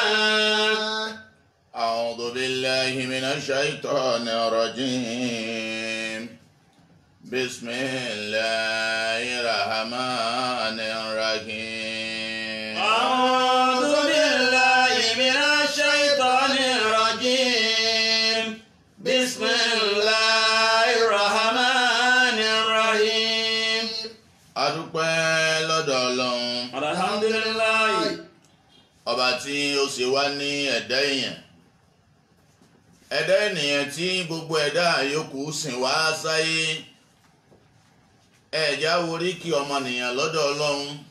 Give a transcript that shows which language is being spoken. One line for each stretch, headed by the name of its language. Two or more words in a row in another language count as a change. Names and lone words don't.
Arabic: أعوذ بالله من الشيطان الرجيم بسم الله الرحمن الرحيم. أعوذ بالله من الشيطان الرجيم بسم الله الرحمن الرحيم.
Yoruba: adúpẹ́ lọ́dọ̀ Ọlọ́run. alhamdulilayi. ọba tí ó ṣe wá ní ẹ̀dá ènìyàn tí gbogbo ẹ̀dá yòókù sìn wá sáyé. ẹ̀já worí kí ọmọnìyàn lọ́dọ̀ Ọlọ́run.